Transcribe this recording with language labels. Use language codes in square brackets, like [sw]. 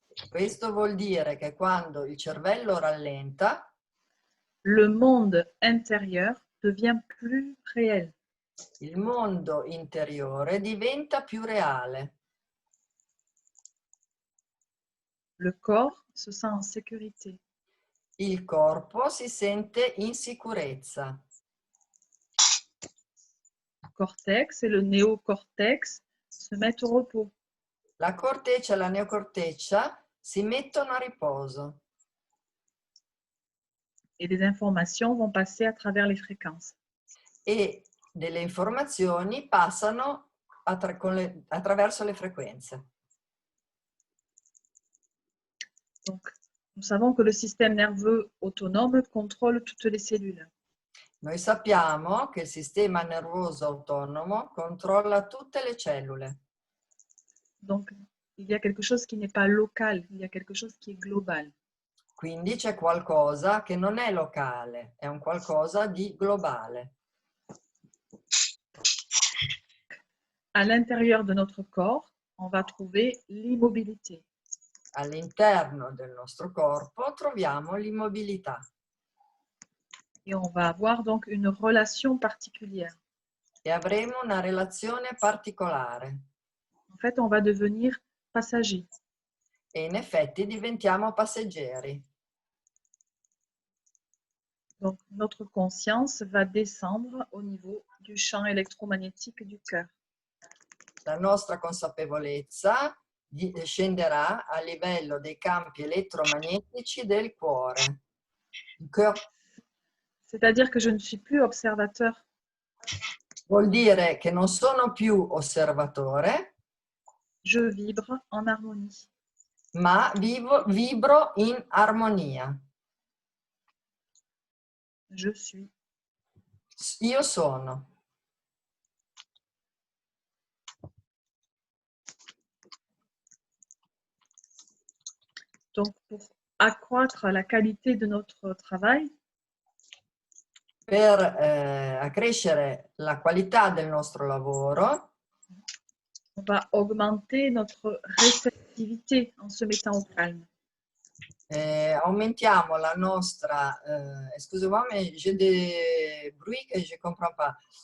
[it] Questo vuol dire che quando il cervello rallenta, [fr] le monde intérieur devient plus réel. [it] il mondo interiore diventa più reale. [fr] Le corps se sent en sécurité. [it] Il corpo si sente in sicurezza. [fr] Le cortex et le néocortex se mettent au repos. [it] La corteccia e la neocorteccia si mettono a riposo [fr] Et les informations vont passer à travers les fréquences. [it] e delle informazioni passano attraverso le frequenze. [fr] Donc, nous savons que le système nerveux autonome contrôle toutes les cellules. [it] Noi sappiamo che il sistema nervoso autonomo controlla tutte le cellule. [fr] Donc, il y a quelque chose qui n'est pas local, il y a quelque chose qui est global. [it] Quindi c'è qualcosa che non è locale, è un qualcosa di globale. [fr] À l'intérieur de notre corps, on va trouver l'immobilité. [it] All'interno del nostro corpo troviamo l'immobilità [fr] Et on va avoir donc une relation particulière. [it] e avremo una relazione particolare [fr] En fait, on va devenir passager. [it] e in effetti diventiamo passeggeri. [fr] Donc, notre conscience va descendre au niveau du champ électromagnétique du cœur. [it] La nostra consapevolezza scenderà a livello dei campi elettromagnetici del cuore. [fr] C'est-à-dire que je ne suis plus observateur, [it] Vuol dire che non sono più osservatore, [fr] je vibre en harmonie. [it] ma vibro in armonia. [fr] Je suis. [it] Io sono. [fr] Donc, pour accroître la qualité de notre travail, [it] Per accrescere la qualità del nostro lavoro, [fr] on va augmenter notre réceptivité en se mettant au calme. [it] aumentiamo la nostra... [fr] excusez-moi, mais j'ai des bruits que je ne comprends pas.